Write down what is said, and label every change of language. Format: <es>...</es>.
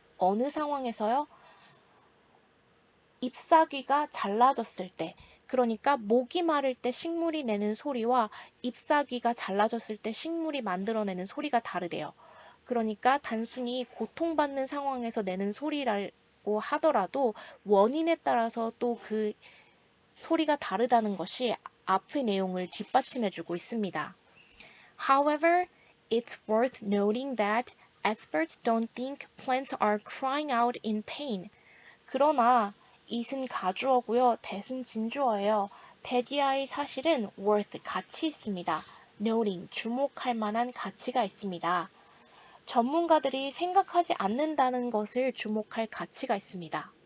<ko>어느 상황에서요? 잎사귀가 잘라졌을 때, 그러니까 목이 마를 때 식물이 내는 소리와 잎사귀가 잘라졌을 때 식물이 만들어내는 소리가 다르대요. 그러니까 단순히 고통받는 상황에서 내는 소리라고 하더라도 원인에 따라서 또 그 소리가 다르다는 것이 앞의 내용을 뒷받침해주고 있습니다.</ko> <en>However, it's worth noting that experts don't think plants are crying out in pain.</en> <ko>그러나 it은 가주어고요. that은 진주어예요. that이의 사실은 worth, 가치 있습니다. noting, 주목할 만한 가치가 있습니다. 전문가들이 생각하지 않는다는 것을 주목할 가치가 있습니다.</ko>